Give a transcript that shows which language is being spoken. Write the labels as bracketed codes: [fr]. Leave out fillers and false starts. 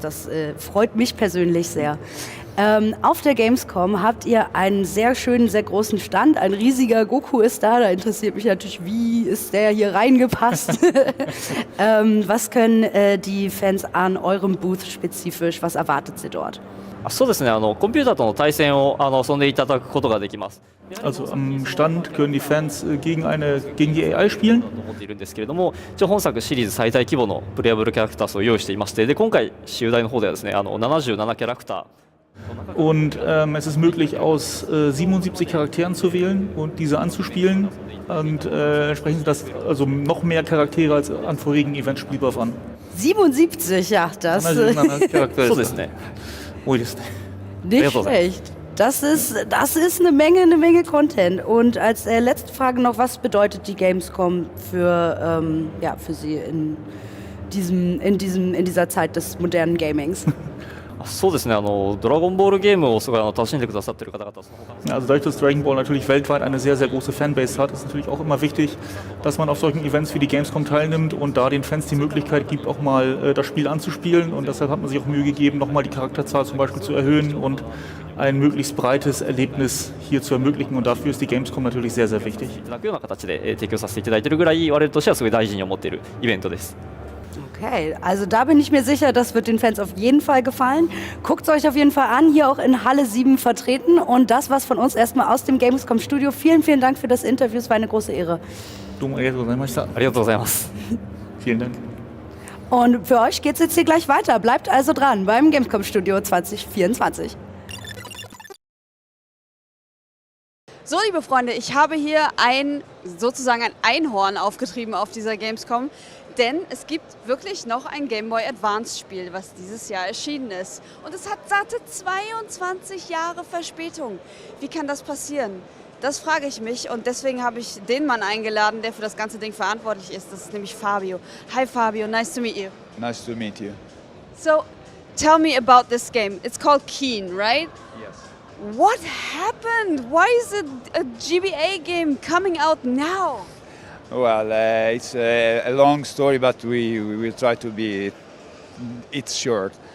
[de] Das freut mich persönlich sehr. Auf der Gamescom habt ihr einen sehr schönen, sehr großen Stand. Ein riesiger Goku ist da. Da interessiert mich natürlich, wie ist der hier reingepasst? Was können die Fans an eurem Booth spezifisch? Was erwartet sie dort? [ja] そうですね、コンピューターとの対戦を遊んでいただくことができます。 [de] Also am Stand können die Fans gegen die AI spielen. [ja] 思っているんですけれども、一応本作シリーズ最大規模のプレイアブルキャラクターを用意していまして、で今回集大の方ではですね、77キャラクター。 [de] Und es ist möglich, aus 77 Charakteren zu wählen und diese anzuspielen. Und entsprechend sind das also noch mehr Charaktere als an vorigen Events spielbar waren. 77, ja, das... [ja] そうですね。 [de] Nicht schlecht. Das ist eine Menge Content. Und als letzte Frage noch, was bedeutet die Gamescom für Sie in dieser Zeit des modernen Gamings? [ja] そうですね、ドラゴンボールゲームをすごい楽しんでくださっている方々、 [de] Also dadurch, dass Dragon Ball natürlich weltweit eine sehr, sehr große Fanbase hat, ist natürlich auch immer wichtig, dass man auf solchen Events wie die Gamescom teilnimmt und da den Fans die Möglichkeit gibt, auch mal das Spiel anzuspielen. Und deshalb hat man sich auch Mühe gegeben, nochmal die Charakterzahl zum Beispiel zu erhöhen und ein möglichst breites Erlebnis hier zu ermöglichen. Und dafür ist die Gamescom natürlich sehr, sehr wichtig. [ja] いただくような形で提供させていただいているぐらい、我々としてはすごい大事に思っているイベントです。 [de] Okay, also da bin ich mir sicher, das wird den Fans auf jeden Fall gefallen. Guckt es euch auf jeden Fall an, hier auch in Halle 7 vertreten. Und das war's von uns erstmal aus dem Gamescom-Studio. Vielen, vielen Dank für das Interview, es war eine große Ehre. Vielen Dank. Und für euch geht's jetzt hier gleich weiter. Bleibt also dran beim Gamescom-Studio 2024. So, liebe Freunde, ich habe hier sozusagen ein Einhorn aufgetrieben auf dieser Gamescom. Denn es gibt wirklich noch ein Game Boy Advance Spiel, was dieses Jahr erschienen ist. Und es hat satte 22 Jahre Verspätung. Wie kann das passieren? Das frage ich mich und deswegen habe ich den Mann eingeladen, der für das ganze Ding verantwortlich ist. Das ist nämlich Fabio. [en] Hi Fabio, nice to meet you. Nice to meet you. So, tell me about this game. It's called Keen, right? Yes. What happened? Why is a GBA game coming out now? Well, it's a long story, but we will try to be it's short.